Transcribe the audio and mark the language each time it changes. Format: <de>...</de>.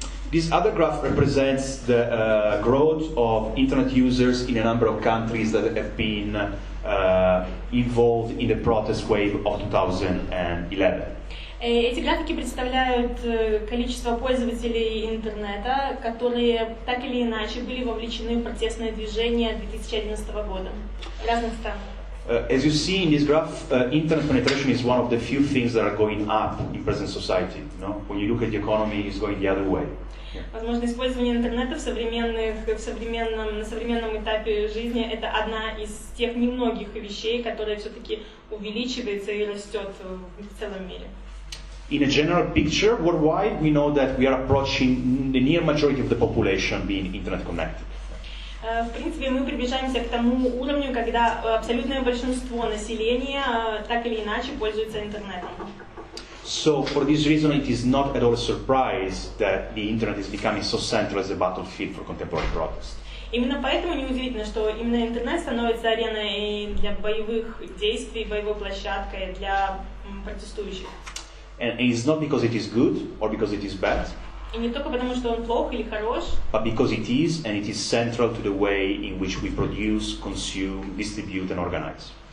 <en>This other graph represents the growth of internet users in a number of countries that have been involved in the protest wave of 2011.</en> <ru>Эти графики представляют количество пользователей интернета, которые так или иначе были вовлечены в протестное движение 2011 года в разных странах.</ru> <en>As you see in this graph, internet penetration is one of the few things that are going up in present society. You know? When you look at the economy, it's going the other way.</en> <ru>Возможно, использование интернета на современном этапе жизни – это одна из тех немногих вещей, которая все-таки увеличивается и растет в целом мире.</ru> <en>In a general picture, worldwide, we know that we are approaching the near majority of the population being internet connected.</en> <ru>В принципе, мы приближаемся к тому уровню, когда абсолютное большинство населения так или иначе пользуется интернетом.</ru> <en>So, for this reason, it is not at all a surprise that the internet is becoming so central as a battlefield for contemporary protest.</en> <ru>Именно поэтому неудивительно, что именно интернет становится ареной для боевых действий, боевой площадкой для протестующих.</ru> <en>And it's not because it is good or because it is bad.</en> <ru>И не только потому, что он плох или хорош,</ru> <en>but because it is, and it is central to the way in which we produce, consume, distribute, and organize.</en>